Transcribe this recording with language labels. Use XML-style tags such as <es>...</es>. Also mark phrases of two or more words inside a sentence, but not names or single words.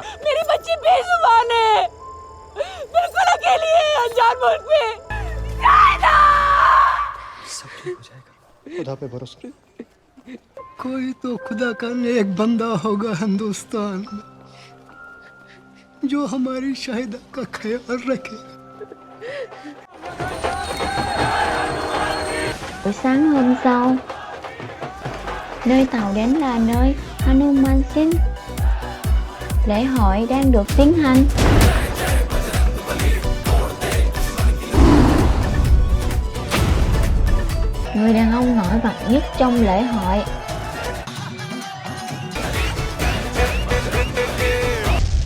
<hi>मेरी बच्ची बेजुबान है, बिल्कुल अकेली है अनजान मुल्क में। शाहिदा! सब ठीक हो जाएगा, खुदा पे भरोसा। कोई तो खुदा का नेक बंदा होगा हिंदुस्तान में जो हमारी शाहिदा का ख्याल रखे।</hi> <vi>Buổi sáng hôm sau, nơi tàu đến là nơi Hanuman Sin. Lễ hội đang được tiến hành. Người đàn ông nổi bật nhất trong lễ hội.</vi>